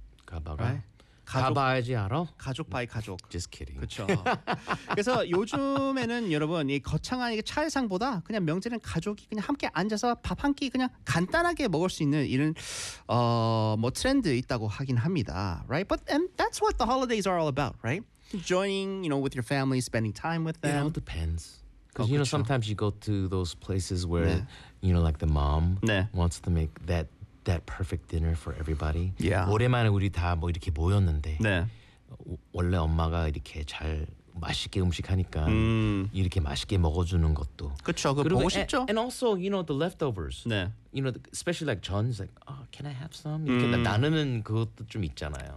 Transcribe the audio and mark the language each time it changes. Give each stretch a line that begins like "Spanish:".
Korean: 가바가. Right? 가봐야지 알아? 가족 바이 가족.
English: Just kidding.
Korean: 그렇죠. 그래서 요즘에는 여러분 이 거창한 이게 차례상보다 그냥 명절은 가족이 그냥 함께 앉아서 밥 한 끼 그냥 간단하게 먹을 수 있는 이런 뭐 트렌드 있다고 하긴 합니다.
English: Right? But and that's what the holidays are all about, right? Enjoying, you know, with your family, spending time with them. It all depends. Because, you know, sometimes you go to those places where, 네. you know, like the mom
Korean: 네.
English: wants to make that perfect dinner for everybody. Yeah.
Korean: 오랜만에 우리 다 뭐 이렇게 모였는데 네. 원래 엄마가 이렇게 잘 맛있게 음식하니까 이렇게 맛있게 먹어주는 것도. 그렇죠. 그거 보고 싶죠.
English: And also, you know, the leftovers.
Korean: 네.
English: You know, especially like John's like, oh, can I have some?
Korean: 이렇게 나누는 그것도 좀 있잖아요.